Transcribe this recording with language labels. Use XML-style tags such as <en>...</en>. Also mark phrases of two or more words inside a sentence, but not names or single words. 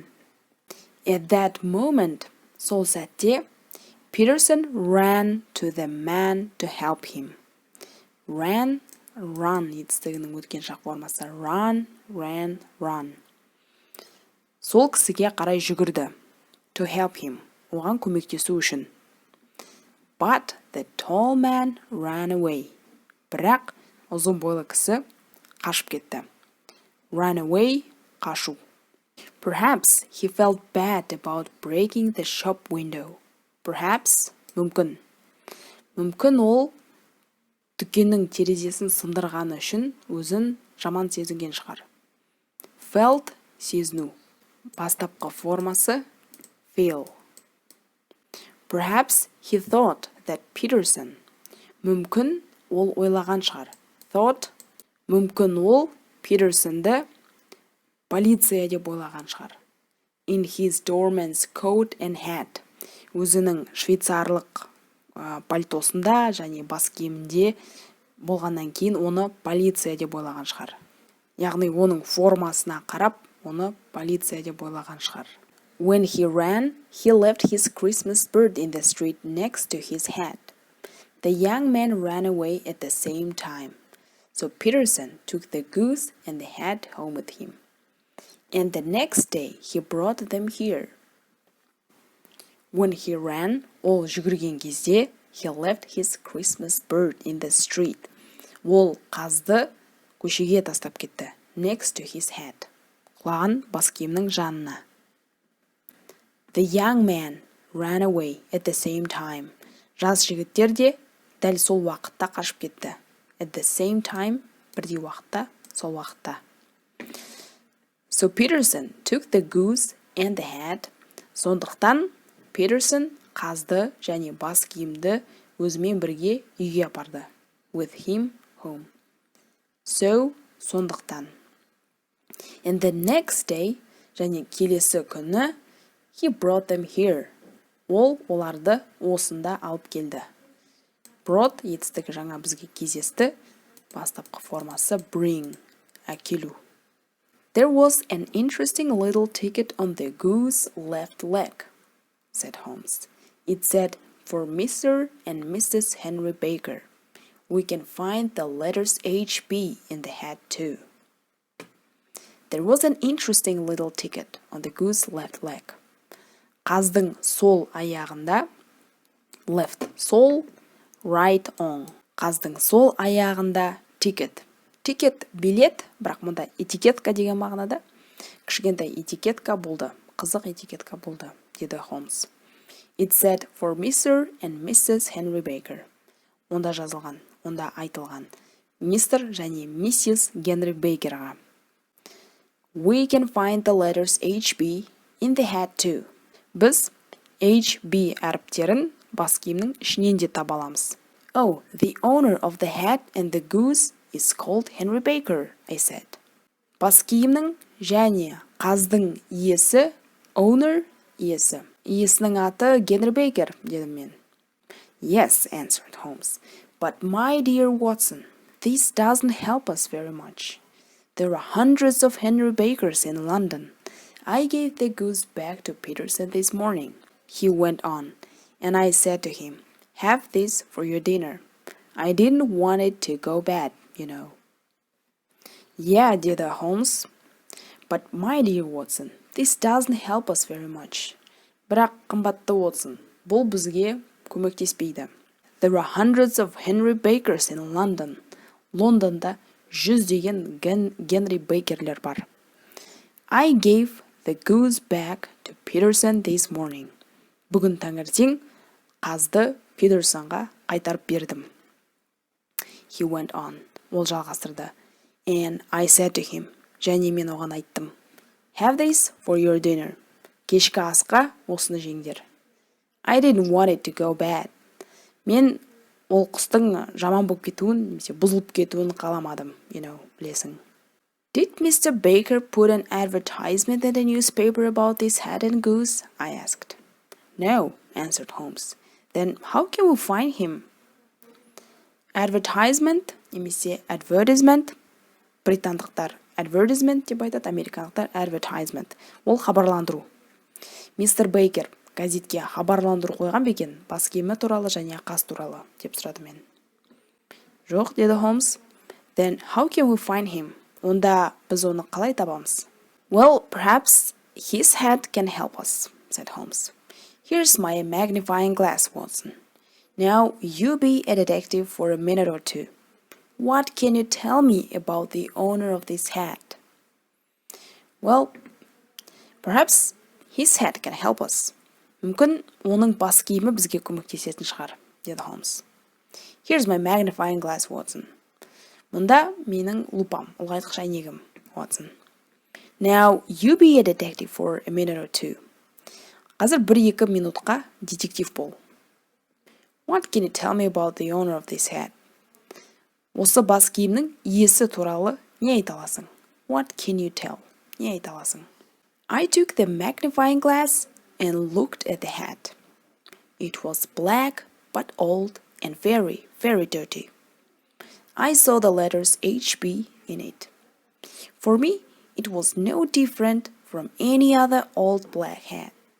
<en>At that moment,</en> <kk>сол сәтте,</kk> <en>Peterson ran to the man to help him. Ran, run</en> <kk>етістігінің өткен шақ формасы.</kk> <en>Run, ran, run.</en> <kk>Сол кісіге қарай жүгірді.</kk> <en>To help him.</en> <kk>Оған көмектесу үшін.</kk> <en>But the tall man ran away.</en> <kk>Бірақ ұзын бойлы кісі қашып кетті.</kk> <en>Run away, қашу. Perhaps he felt bad about breaking the shop window. Perhaps,</en> <kk>мүмкін. Мүмкін ол дүкеннің терезесін сындырғаны үшін өзін жаман сезінген шығар. Felt, сезіну. Бастапқы формасы feel.</kk> <en>Perhaps he thought that Peterson.</en> <kk>Мүмкін ол ойлаған шығар. Thought. Мүмкін ол Petersonды полиция деп ойлаған шығар.</kk> <en>In his doorman's coat and hat.</en> <kk>Өзінің швейцарлық пальтосында және бас киімінде болғаннан кейін оны полиция деп ойлаған шығар. Яғни оның формасына қарап, оны полиция деп ойлаған шығар.</kk> <en>When he ran, he left his Christmas bird in the street next to his hat. The young man ran away at the same time. So Peterson took the goose and the hat home with him. And the next day he brought them here. When he ran,</en> <kk>ол жүгірген кезде,</kk> <en>he left his Christmas bird in the street.</en> <kk>Ол қазды көшеге тастап кетті.</kk> <en>Next to his hat.</en> <kk>Құлаған бас киімнің жанына.</kk> <en>The young man ran away at the same time.</en> <kk>Жас жігіттер де дәл сол уақытта қашып кетті.</kk> <en>At the same time,</en> <kk>бірдей уақытта, сол уақытта.</kk> <en>So Peterson took the goose and the hat.</en> <kk>Сондықтан Peterson қазды және бас киімді өзімен бірге үйге апарды.</kk> <en>With him home. So, сондықтан. And the next day,</en> <kk>және келесі күні,</kk> <en>he brought them here.</en> <kk>Ол оларды осында алып келді. Brought етістігі жаңа бізге кездесті. Бастапқы формасы bring, әкелу.</kk> <en>There was an interesting little ticket on the goose's left leg, said Holmes. It said, for Mr. and Mrs. Henry Baker. We can find the letters HB in the hat too. There was an interesting little ticket on the goose's left leg.</en> <kk>Қаздың сол аяғында,</kk> <en>left, сол, right on.</en> <kk>Қаздың сол аяғында</kk> <en>ticket. Ticket</en> <kk>билет, бірақ мұнда этикетка деген мағынада. Кішкентай этикетка болды, қызық этикетка болды, деді Холмс.</kk> <en>It said for Mr. and Mrs. Henry Baker.</en> <kk>Онда жазылған, онда айтылған. Мистер және миссис Генри Бейкерға.</kk> <en>We can find the letters HB in the hat too.</en> <kk>Біз HB әріптерін бас киімнің ішінен де таба аламыз.</kk> <en>Oh, the owner of the hat and the goose is called Henry Baker, I said.</en> <kk>Бас киімнің және қаздың иесі, owner, иесі. Иесінің аты Генри Бейкер, дедім мен.</kk> <en>Yes, answered Holmes. But my dear Watson, this doesn't help us very much. There are hundreds of Henry Bakers in London. I gave the goose back to Peterson this morning, he went on, and I said to him, have this for your dinner. I didn't want it to go bad, you know.</en> <kk>Yeah, dеді Holmes.</kk> <en>But my dear Watson, this doesn't help us very much.</en> <kk>Бірақ қымбатты Watson, бұл бізге көмектеспейді.</kk> <en>There are hundreds of Henry Bakers in London.</en> <kk>Лондонда жүздеген Генри Бейкерлер бар.</kk> <en>I gave the goose back to Peterson this morning.</en> <kk>Бүгін таңертең қазды Петерсонға қайтарып бердім.</kk> <en>He went on.</en> <kk>Ол жалғастырды.</kk> <en>And I said to him.</en> <kk>Және мен оған айттым.</kk> <en>Have this for your dinner.</en> <kk>Кешкі асқа осыны жеңдер.</kk> <en>I didn't want it to go bad.</en> <kk>Мен ол құстың жаман болып кетуін, немесе бұзылып кетуін қаламадым, білесің.</kk> <en>Did Mr. Baker put an advertisement in the newspaper about this hat and goose? I asked. No, answered Holmes. Then how can we find him? Advertisement,</en> <kk>немесе advertisement, британдықтар advertisement деп айтады, американдықтар advertisement. Ол хабарландыру. Мистер Бейкер газетке хабарландыру қойған бе екен, бас киімі туралы және қас туралы, деп сұрады мен. Жоқ, деді Холмс.</kk> <en>Then how can we find him?</en> <kk>Онда біз оны қалай табамыз?</kk> <en>Well, perhaps his hat can help us, said Holmes. Here's my magnifying glass, Watson. Now you be a detective for a minute or two. What can you tell me about the owner of this hat? Well, perhaps his hat can help us.</en> <kk>Мүмкін оның бас киімі бізге көмектесетін шығар, деді Холмс.</kk> <en>Here's my magnifying glass, Watson.</en> <kk>Мұнда менің лупам, ұлғайтқыш әйнегім, Watson.</kk> <en>Now you be a detective for a minute or two.</en> <kk>Қазір 1-2 минутқа детектив бол.</kk> <en>What can you tell me about the owner of this hat?</en> <kk>Осы бас киімнің иесі туралы не айта аласың?</kk> <en>What can you tell?</en> <kk>Не айта аласың?</kk> <en>I took the magnifying glass and looked at the hat. It was black but old and very, very dirty. I saw the letters HB in it. For me, it was no different from any other old black hat.</en>